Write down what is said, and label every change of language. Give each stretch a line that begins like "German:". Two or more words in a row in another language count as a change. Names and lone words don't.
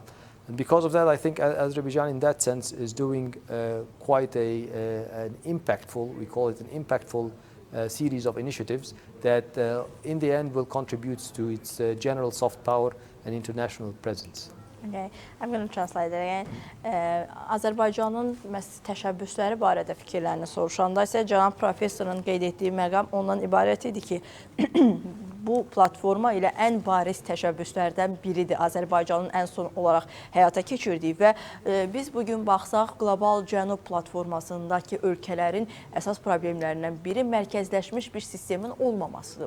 English: And because of that, I think Azerbaijan, in that sense, is doing quite an impactful, we call it an impactful series of initiatives that in the end will contribute to its general soft power and international presence. Okay, I'm going to translate it again.
Azerbaijani: Azərbaycanın təşəbbüsləri barədə fikirlərini soruşanda isə cənab professorun qeyd etdiyi məqam ondan ibarət idi ki, bu platforma ilə ən bariz təşəbbüslərdən biridir Azərbaycanın ən son olaraq həyata keçirdiyi və biz bugün baxsaq qlobal Cənub platformasındakı ölkələrin əsas problemlərindən biri mərkəzləşmiş bir sistemin olmamasıdır.